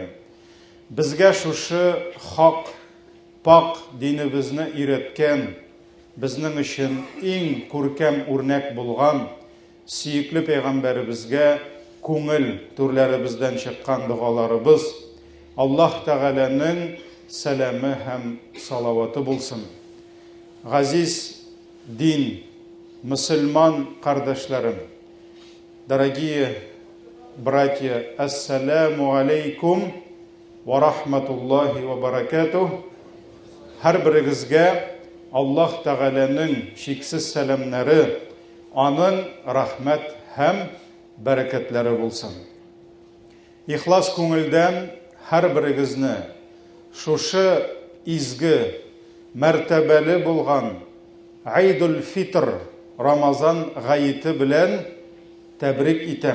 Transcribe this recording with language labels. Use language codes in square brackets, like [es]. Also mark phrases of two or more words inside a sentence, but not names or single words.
[tt] Безгә шушы хак, пак динебезне өйрәткән, безнең өчен иң күркәм үрнәк булган сөекле пәйгамбәребезгә күңел түрләребездән чыккан дугаларыбыз Аллаһ Тәгаләнең сәламе һәм салаваты булсын. Газиз дин, мусульман кардәшләрем, [ru] дорогие братья, [ar] السلام عليكم و رحمة الله و بركاته. [tt] Һәр берегезгә Аллаһ Тәгаләнең шиксез сәламнәре, аның рәхмәт һәм бәрәкәтләре булсын. Ихлас күңелдән һәр берегезне шушы изге, мәртәбәле булган Айдул Фитр Рамазан гаете белән тәбрик итәм.